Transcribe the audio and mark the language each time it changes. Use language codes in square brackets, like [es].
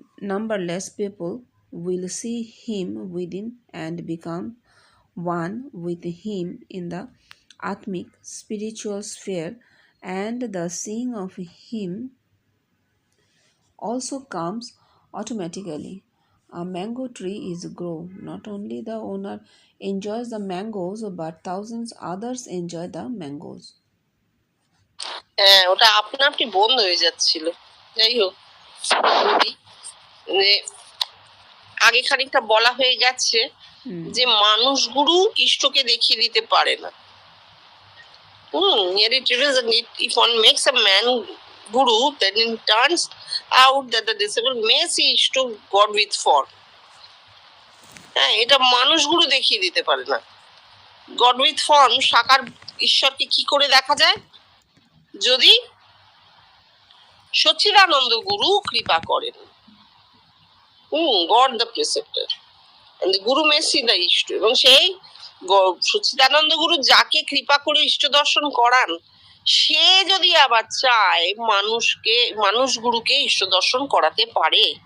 [en] Numberless people will see him within and become one with him in the Atmic spiritual sphere, and the seeing of him also comes automatically. A mango tree is grown. Not only the owner enjoys the mangoes, but thousands others enjoy the mangoes. [bn] হ্যাঁ, ওটা আপনা আপনি বন্ধ হয়ে যাচ্ছিল। যাই হোক, আগে খানিকটা বলা হয়ে গেছে যে মানুষ গুরু ইষ্টকে দেখিয়ে দিতে পারে না। [en] Here it is, if one makes a man guru, then it turns out that the disciple may see Ishto God with form. [bn] হ্যাঁ, এটা মানুষ গুরু দেখিয়ে দিতে পারে না। [en] god with form, [bn] সাকার ঈশ্বরকে কি করে দেখা যায়? যদি সচ্চিদানন্দ গুরু কৃপা করেন। [en] god the preceptor and the guru may see the Ishto, [bn] এবং সেই সচ্চিদানন্দ গুরু যাকে কৃপা করে ইষ্ট দর্শন করান, সে যদি আবার চায় মানুষ গুরুকে ইষ্ট দর্শন করাতে পারে।